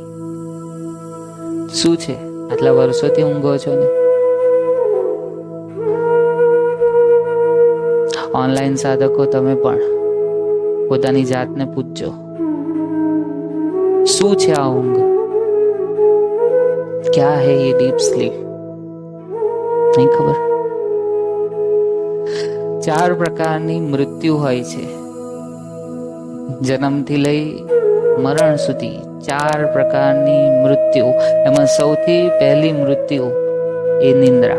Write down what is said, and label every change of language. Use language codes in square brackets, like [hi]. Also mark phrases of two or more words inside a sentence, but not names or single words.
[gu] શું છે? આટલા વર્ષોથી ઊંઘો છો ને? ઓનલાઈન સાધકો તમે પણ પોતાની જાતને પૂછજો, શું છે આ ઊંઘ? [hi] क्या है ये [en] deep sleep? [gu] નહીં ખબર. 4 પ્રકારની મૃત્યુ હોય છે, જન્મથી લઈ મરણ સુધી 4 પ્રકારની મૃત્યુ. એમાં સૌથી પહેલી મૃત્યુ એ નિંદ્રા.